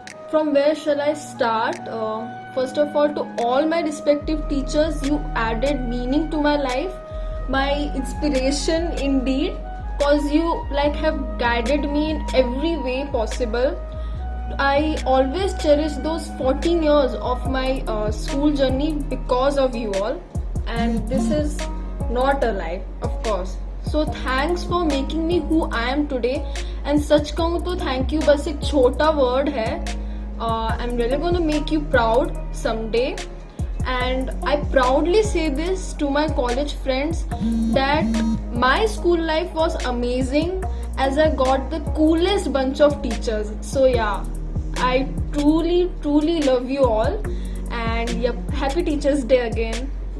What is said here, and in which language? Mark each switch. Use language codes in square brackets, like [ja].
[en] From where shall I start? First of all, to all my respective teachers, you added meaning to my life, my inspiration indeed, cause you have guided me in every way possible. I always cherish those 14 years of my school journey because of you all, and this is not a lie, of course. So thanks for making me who I am today. [hi] And सच कहूँ तो thank you बस एक छोटा word है. [en] I'm really gonna make you proud someday, and I proudly say this to my college friends that my school life was amazing as I got the coolest bunch of teachers. So yeah, I truly love you all, and yep, happy Teachers Day again.